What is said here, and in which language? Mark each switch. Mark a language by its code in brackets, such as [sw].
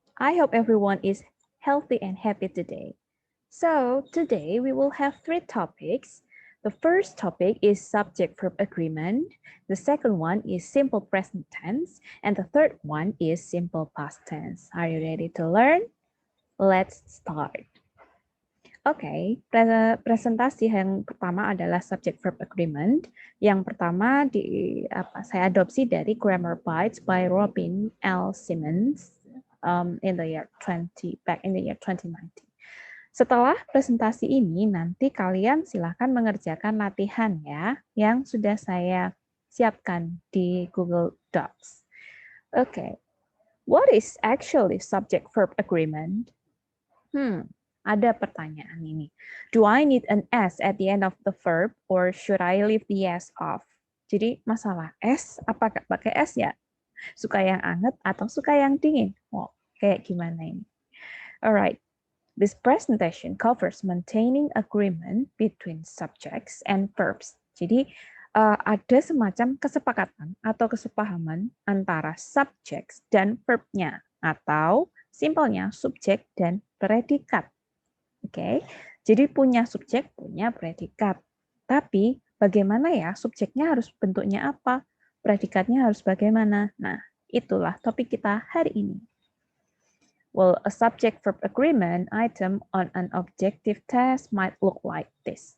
[en] I hope everyone is healthy and happy today. So, today we will have three topics. The first topic is subject-verb agreement. The second one is simple present tense. And the third one is simple past tense. Are you ready to learn? Let's start. [id] Oke, presentasi yang pertama adalah subject verb agreement. Yang pertama saya adopsi dari Grammar Bites by Robin L. [en] Simmons in the year 2019. [id] Setelah presentasi ini, nanti kalian silakan mengerjakan latihan ya, yang sudah saya siapkan di Google Docs. [en] Oke, what is actually subject verb agreement? [id] Ada pertanyaan ini. [en] Do I need an S at the end of the verb or should I leave the S off? [id] Jadi masalah S, apakah pakai S ya? Suka yang anget atau suka yang dingin? Oh, kayak gimana ini? Alright. [en] This presentation covers maintaining agreement between subjects and verbs. [id] Jadi ada semacam kesepakatan atau kesepahaman antara subjects dan verbnya atau simpelnya subjek dan predikat. Oke, jadi punya subjek, punya predikat. Tapi bagaimana ya subjeknya harus bentuknya apa? Predikatnya harus bagaimana? Nah, itulah topik kita hari ini. [en] Well, a subject-verb agreement item on an objective test might look like this.